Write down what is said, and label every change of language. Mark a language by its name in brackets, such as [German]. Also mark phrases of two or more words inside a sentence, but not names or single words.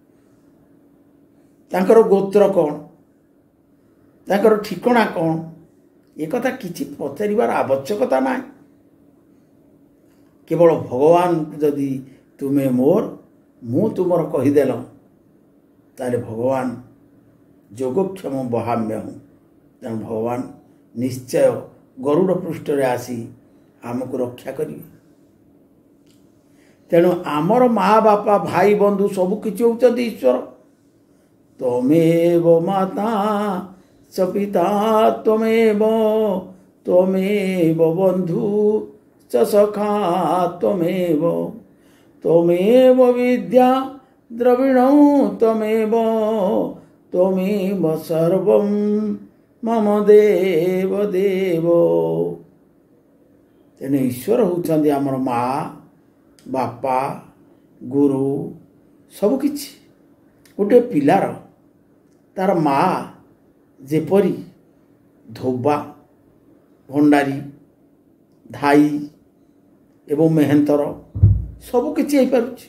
[Odia] ତାଙ୍କର ଗୋତ୍ର କଉଣ ତାଙ୍କର ଠିକଣା କଉଣ ଏକଥା କିଛି ପଚାରିବାର ଆବଶ୍ୟକତା ନା କେବଳ ଭଗବାନ ଯଦି ତୁମେ ମୋର ମୁଁ ତୁମର କହିଦେଲ ତାଲେ ଭଗବାନ [Sanskrit] जोगक्षम बहाम्य हूँ [Odia] ତେଣୁ ଭଗବାନ ନିଶ୍ଚୟ ଗରୁଡ଼ ପୃଷ୍ଠ ରେ ଆସି ଆମକୁ ରକ୍ଷା କରିବେ। ତେଣୁ ଆମର ମାଁ ବାପା ଭାଇ ବନ୍ଧୁ ସବୁ କିଛି ହେଉଛନ୍ତି ଈଶ୍ୱର। [Sanskrit] त्वमेव माता च पिता त्वमेव बंधु च सखा त्वमेव विद्या द्रविणं त्वमेव सर्वं मम देव देव। [Odia] ତେଣୁ ଈଶ୍ୱର ହେଉଛନ୍ତି ଆମର ମାଁ ବାପା ଗୁରୁ ସବୁକିଛି। ଗୋଟେ ପିଲାର ତାର ମାଁ ଯେପରି ଧୋବା ଭଣ୍ଡାରୀ ଧାଈ ଏବଂ ମେହେନ୍ତର ସବୁକିଛି ହୋ ପାରୁଛି।